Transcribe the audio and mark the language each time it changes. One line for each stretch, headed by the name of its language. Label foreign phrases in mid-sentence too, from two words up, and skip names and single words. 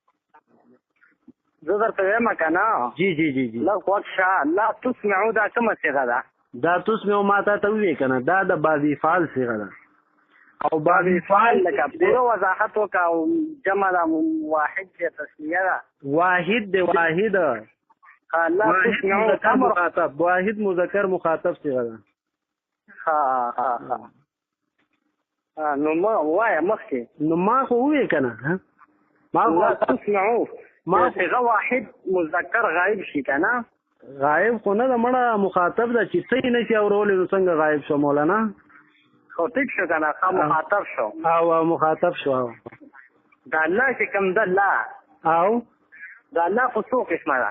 Pashto: زه درته وایم کنه جی جی جی جی لا وښه
Arabic: لا تسمعوا
Pashto: دا کومه صيغه ده دا تسمعوا ماته ته وی کنه دا د باوی فعل صيغه ده او باوی فعل لکه پوره وضاحت وکا او جمع دا واحد چې تسنیه ده واحد دی واحد
Arabic: لا تسمعوا
Pashto: مخاطب واحد مذکر مخاطب صيغه ده ها نو ما وای مخکې نو ما خو وی کنه ما
Arabic: لا تسمعوا
Pashto: ما صيغه واحد مذکر غائب شي کنه غائب خو نه د مړه مخاطب ده چې څه نشي اورولې نو څنګه غائب شو مولانا خو ټیک شو کنه مخاطب شو او مخاطب شو دا الله چې کوم ده الله او دا الله خو څو قسمه ده